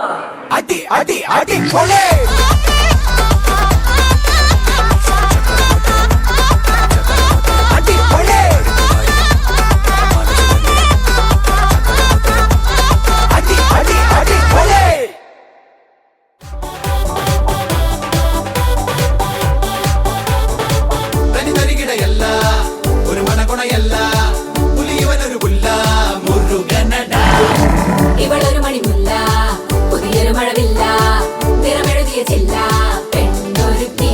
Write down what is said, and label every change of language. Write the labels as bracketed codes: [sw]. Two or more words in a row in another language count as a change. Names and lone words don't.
[ta] அடி அடி அடி கொலை அடி கொலை அடி அடி அடி கொலை [ml] തനി തരികിടയല്ല ഒരു മണകുണയല്ല പുലിയവനൊരു പുല്ല മുരുകനട. ഇവളൊരു മണിമുല്ല പുതിയൊരു മഴവില്ല നിറമെഴുതിയ ചില്ല പെണ്ണൊരുക്കി